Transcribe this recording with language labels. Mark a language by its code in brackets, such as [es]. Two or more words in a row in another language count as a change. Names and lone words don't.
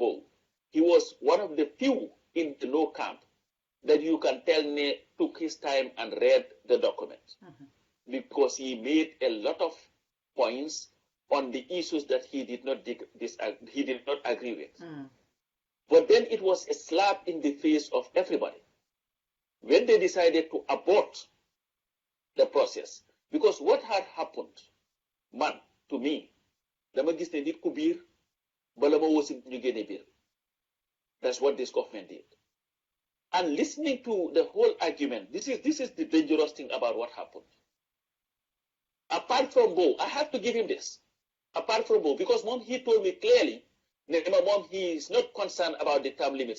[en] Bow, he was one of the few in the no camp that you can tell me took his time and read the document, because he made a lot of points on the issues that he did not agree with. But then it was a slap in the face of everybody when they decided to abort the process. Because what had happened, to me, [wo] dama gis ne nit ku biir bala ma wosi ñu génne biir. [en] That's what this government did. And listening to the whole argument, this is the dangerous thing about what happened. Apart from Bo, I have to give him this. Apart from Bo, because Mom, he told me clearly, Mom, he is not concerned about the term limits.